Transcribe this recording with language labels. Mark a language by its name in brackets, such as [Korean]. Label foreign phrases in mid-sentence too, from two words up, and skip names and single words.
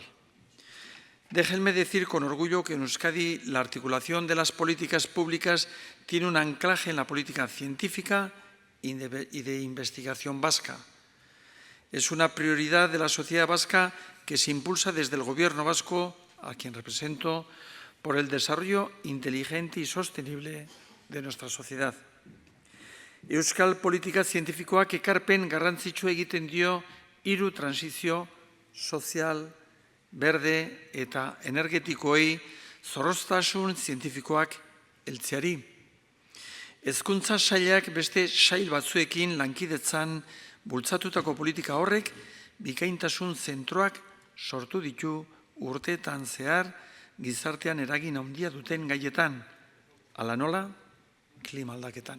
[Spanish] Déjenme decir con orgullo que en Euskadi la articulación de las políticas públicas tiene un anclaje en la política científica y de investigación vasca. Es una prioridad de la sociedad vasca que se impulsa desde el Gobierno vasco, a quien represento, por el desarrollo inteligente y sostenible de nuestra sociedad. [Basque] Euskal politika zientifikoak ekarpen garrantzitsua egiten dio 3 transizio sozial, berde eta energetikoei zorroztasun zientifikoak heltzeari. Hezkuntza sailak beste sail batzuekin lankidetzan bultzatutako politika horrek bikaintasun zentroak sortu ditu urteetan zehar gizartean eragin handia duten gaietan, hala nola, klima aldaketan.